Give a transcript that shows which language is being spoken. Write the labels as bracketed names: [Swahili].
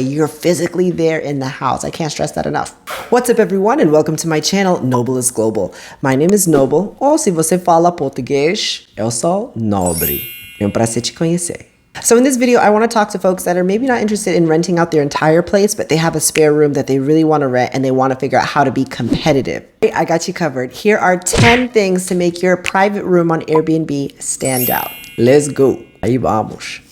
[English] You're physically there in the house. I can't stress that enough. What's up, everyone, and welcome to my channel, Noble is Global. My name is Noble, [Portuguese] ou se você fala português, eu sou Nobre. É prazer te conhecer. [English] So in this video, I want to talk to folks that are maybe not interested in renting out their entire place, but they have a spare room that they really want to rent and they want to figure out how to be competitive. I got you covered. Here are 10 things to make your private room on Airbnb stand out. Let's go. [Spanish] Ahí vamos.